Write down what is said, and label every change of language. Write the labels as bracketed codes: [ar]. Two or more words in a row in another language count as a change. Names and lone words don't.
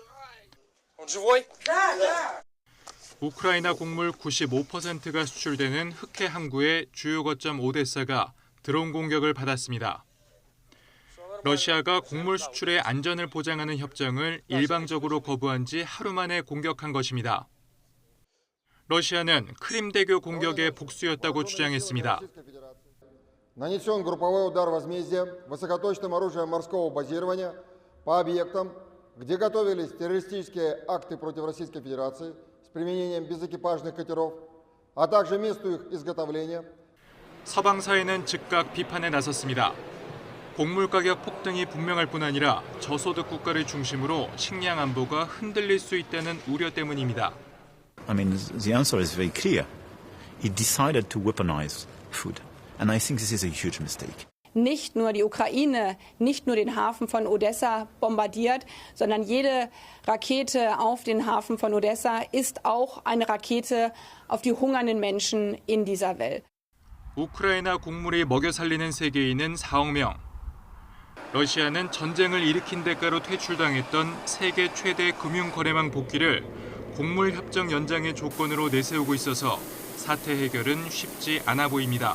[ko] 우크라이나 곡물 95%가 수출되는 흑해 항구의 주요 거점 오데사가 드론 공격을 받았습니다. 러시아가 곡물 수출의 안전을 보장하는 협정을 일방적으로 거부한 지 하루 만에 공격한 것입니다. 러시아는 크림대교 공격의 복수였다고 주장했습니다. [ru] Нанесен групповой удар возмездия высокоточным оружием морского базирования по объектам, где готовились террористические акты против Российской Федерации с применением безэкипажных катеров, а также месту их изготовления. [ko] 서방 사회는 즉각 비판에 나섰습니다. 곡물 가격 폭등이 분명할 뿐 아니라 저소득 국가를 중심으로 식량 안보가 흔들릴 수 있다는 우려 때문입니다. [en] I mean, the answer is very clear. It decided to weaponize food. And I think this is a huge mistake. [de] Nicht nur die Ukraine, nicht nur den Hafen von Odessa bombardiert, sondern jede Rakete auf den Hafen von Odessa ist auch eine Rakete auf die hungernden Menschen in dieser Welt. [ko] 우크라이나 곡물이 먹여 살리는 세계인은 4억 명. 러시아는 전쟁을 일으킨 대가로 퇴출당했던 세계 최대 금융거래망 복귀를 곡물 협정 연장의 조건으로 내세우고 있어서 사태 해결은 쉽지 않아 보입니다.